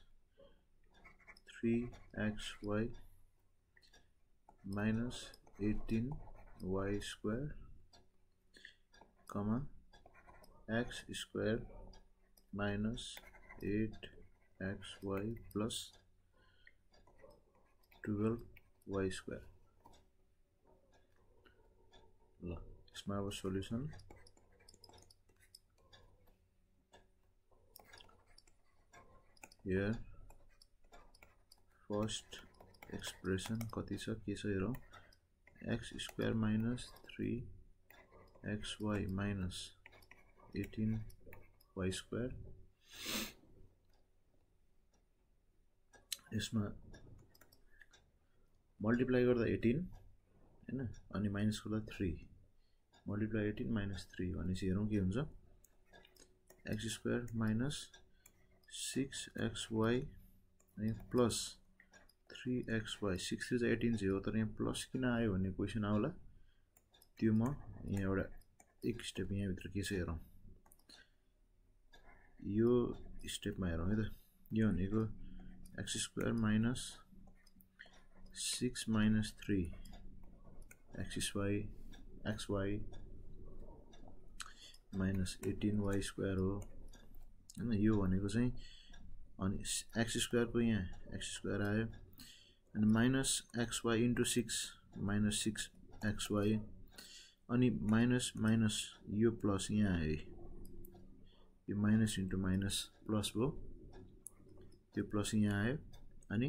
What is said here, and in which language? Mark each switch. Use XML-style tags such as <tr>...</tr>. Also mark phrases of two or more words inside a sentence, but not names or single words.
<en>3xy minus 18y square comma x square minus 8xy plus 12y square. It's my solution. Here first expression</en> <ne>कति छ के छ हेरौं</ne> <en>x square minus 3xy minus 18y square</en> <ne>यसमा मल्टिप्लाई गर्दा 18 हैन अनि माइनस गर्दा 3</ne> <en>multiply 18 minus 3</en> <ne>भनेपछि हेरौं के हुन्छ</ne> <en>x square minus 6xy</en> <ne>अनि प्लस 3xy 6 3 18 0 तर यहाँ प्लस किन आयो भन्ने क्वेशन आउला त्यो म यहाँ एउटा एक स्टेप यहाँ भित्र के छ हेरौं यो स्टेपमा हेरौं है त यो भनेको</ne> <en>x square minus 6 minus 3 xy minus 18y square</en> <ne>हो हैन यो भनेको चाहिँ अनि</ne> <en>x square</en> <ne>को यहाँ</ne> <en>x square</en> <ne>आयो अनि</ne> <en>minus xy into 6 minus 6xy</en> <ne>अनि minus यो प्लस यहाँ आयो यो</ne> <en>minus into minus plus</en> <ne>भयो त्यो प्लस यहाँ आयो अनि</ne>